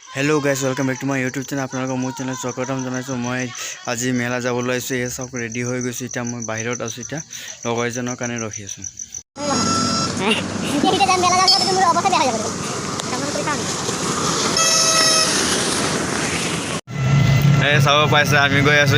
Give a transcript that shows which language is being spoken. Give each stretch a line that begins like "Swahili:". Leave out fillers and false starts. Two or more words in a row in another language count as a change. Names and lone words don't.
English: Hello guys, welcome back to my YouTube channel.
Assamese: আপোনালোকক মোৰ চেনেল স্বাগতম জনাইছো। মই আজি মেলা যাবলৈ আহিছো। এই সব ৰেডি হৈ গৈছো। এতিয়া মই বাহিৰত আছো। এতিয়া লগৰ এজনৰ কাৰণে ৰখি আছো। এই চাব পাইছে আমি গৈ আছো।